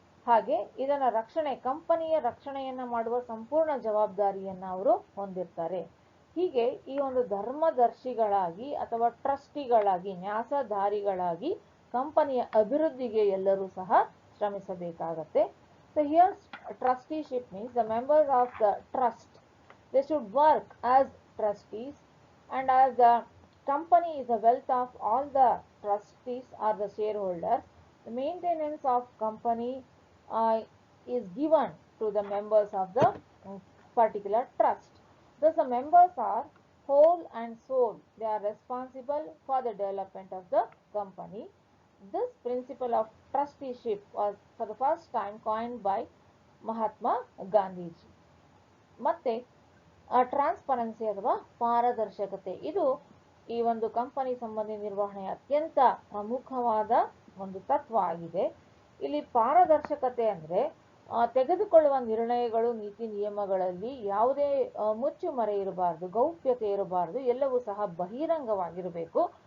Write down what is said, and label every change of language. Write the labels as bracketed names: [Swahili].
[Kannada] ಹಾಗೆ ಇದನ್ನ ಕಂಪನಿಯ ರಕ್ಷಣೆಯನ್ನ ಮಾಡುವ ಸಂಪೂರ್ಣ ಜವಾಬ್ದಾರಿಯನ್ನ ಅವರು ಹೊಂದಿರ್ತಾರೆ. ಹೀಗೆ ಈ ಒಂದು ಧರ್ಮದರ್ಶಿಗಳಾಗಿ ಅಥವಾ ಟ್ರಸ್ಟಿಗಳಾಗಿ ನ್ಯಾಸಧಾರಿಗಳಾಗಿ ಕಂಪನಿಯ ಅಭಿವೃದ್ಧಿಗೆ ಎಲ್ಲರೂ ಸಹ ಶ್ರಮಿಸಬೇಕಾಗತ್ತೆ. [English] So here trusteeship means the members of the trust, they should work as trustees, and as the company is the wealth of all the trustees or the shareholders, the maintenance of company is given to the members of the particular trust. Thus the members are whole and soul. They are responsible for the development of the company. This principle of trusteeship was for the first time coined by Mahatma Gandhiji. [Kannada] ಮತ್ತೆ transparency ಅಥವಾ ಪಾರದರ್ಶಕತೆ, ಇದು ಈ ಒಂದು company ಸಂಬಂಧಿ ನಿರ್ವಹಣೆಯ ಅತ್ಯಂತ ಪ್ರಮುಖವಾದ ಒಂದು ತತ್ವ ಆಗಿದೆ. ಇಲ್ಲಿ ಪಾರದರ್ಶಕತೆ ಅಂದ್ರೆ ತೆಗೆದುಕೊಳ್ಳುವ ನಿರ್ಣಯಗಳು, ನೀತಿ ನಿಯಮಗಳಲ್ಲಿ ಯಾವುದೇ ಮುಚ್ಚುಮರೆ ಇರಬಾರದು, ಗೌಪ್ಯತೆ ಇರಬಾರದು, ಎಲ್ಲವೂ ಸಹ ಬಹಿರಂಗವಾಗಿರಬೇಕು.